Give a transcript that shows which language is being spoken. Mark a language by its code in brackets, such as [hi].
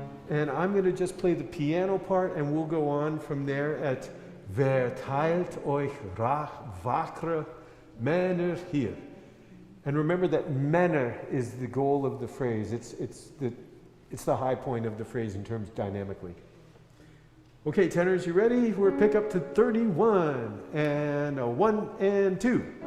[en] And I'm going to just play the piano part, and we'll go on from there at [de] Verteilt euch wackere Männer hier. [en] And remember that Männer is the goal of the phrase. It's the high point of the phrase in terms dynamically. Okay, tenors, you ready? We're pick up to 31 and a 1 and 2.